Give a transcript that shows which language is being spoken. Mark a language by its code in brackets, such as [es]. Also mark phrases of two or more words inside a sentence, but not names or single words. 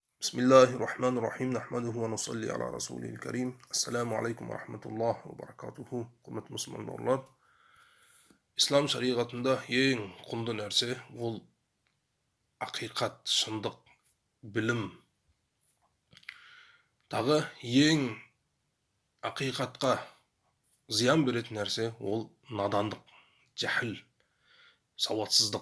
[ar] بسم الله الرحمن الرحيم. نحمده ونصلي على رسوله الكريم. السلام عليكم ورحمة الله وبركاته. [tr] Kıymetli Müslümanlar. İslam şariatında en [kk] құнды нәрсе ол ақиқат, шындық, білім. Тағы ең ақиқатқа зиян беретін нәрсе ол надандық, жахил, сауатсыздық.